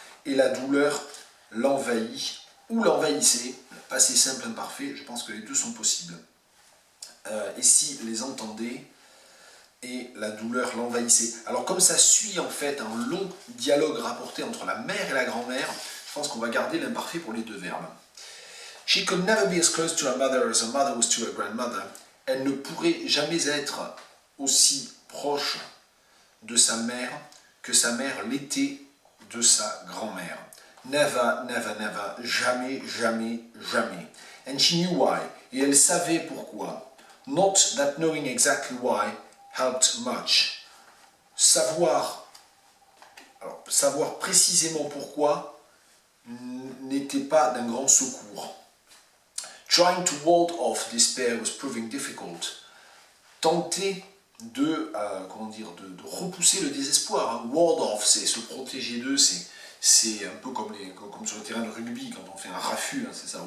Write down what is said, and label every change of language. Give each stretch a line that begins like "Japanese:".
French: Et la douleur l'envahit, ou l'envahissait, passé simple imparfait, je pense que les deux sont possibles. Et si les entendait, et la douleur l'envahissait. Alors comme ça suit en fait un long dialogue rapporté entre la mère et la grand-mère, je pense qu'on va garder l'imparfait pour les deux verbes.
English: She could never be as close to her mother as her mother was to her grandmother.
French: Elle ne pourrait jamais être aussi proche de sa mère que sa mère l'était de sa grand-mère.
English: Never, never, never,
French: jamais, jamais, jamais.
English: And she knew why,
French: et elle savait pourquoi.
English: Not that knowing exactly why helped much.
French: Savoir précisément pourquoi n'était pas d'un grand secours.
English: Trying to ward off despair was proving difficult.
French: Tenter de repousser le désespoir. Ward off, c'est se protéger d'eux, c'est un peu comme sur le terrain de rugby, quand on fait un raffut, c'est ça.